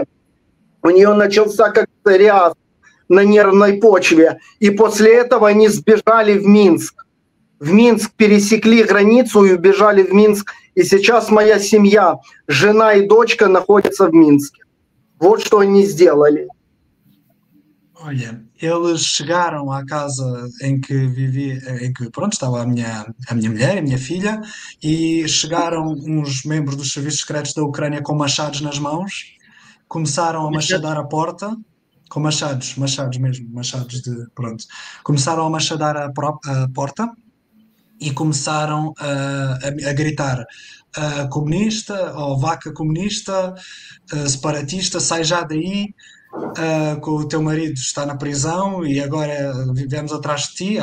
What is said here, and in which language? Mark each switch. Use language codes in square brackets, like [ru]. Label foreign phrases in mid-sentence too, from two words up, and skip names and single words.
[ru] У нее начался как псориаз на нервной почве. И после этого они сбежали в Минск. В Минск пересекли границу и убежали в Минск. И сейчас моя семья, жена и дочка находятся в Минске. Вот что они сделали. [pt] Olha, eles chegaram à casa em que vivia, em que pronto, estava a minha mulher e a minha filha, e chegaram uns membros dos serviços secretos da Ucrânia com machados nas mãos, começaram a machadar a porta, com machados mesmo, machados de, pronto, começaram a machadar a porta e começaram a gritar: comunista, ou vaca comunista, separatista, sai já daí, que o teu marido está na prisão e agora vivemos atrás de ti.